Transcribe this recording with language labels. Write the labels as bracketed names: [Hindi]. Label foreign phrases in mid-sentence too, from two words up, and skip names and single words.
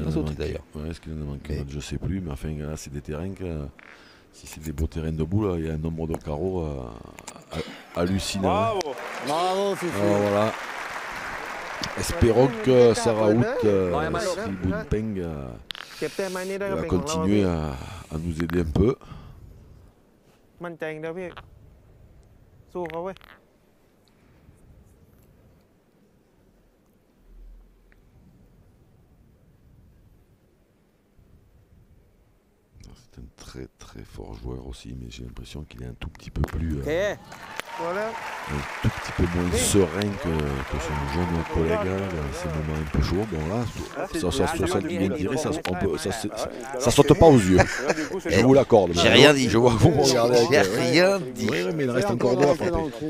[French] bien a sauté manqué d'ailleurs. Ouais, est-ce qu'il en a manqué Mais- une autre Je sais plus, mais enfin là, c'est des terrains que si c'est des beaux terrains de boule, il y a un nombre de carreaux hallucinant. Bravo. Bravo, Fifi. Alors voilà. Espérons que Sarah Hout, Ouais, Mano. si Boonpeng [Thai] เก็บแต้มไม้นี้ได้ก็ [French] va [Thai] เป็นของเรา [French] continuer à nous aider un peu. [Thai] มั่นใจอย่างเดียวพี่ สู้เขาเว้ย [French] C'est un très très fort joueur aussi, mais j'ai l'impression qu'il est un tout petit peu plus, [Thai] โอเค ตัวแล้ว [French] un tout petit peu moins serein que son jeune collègue là, dans ces moments un peu chauds. Bon là, ça bien tiré, ça saute pas aux yeux. Là, du coup, c'est Je vous l'accorde. J'ai rien dit. Je vois que vous me regardez avec J'ai rien dit. Oui, mais il reste encore deux à frapper. dans le trou.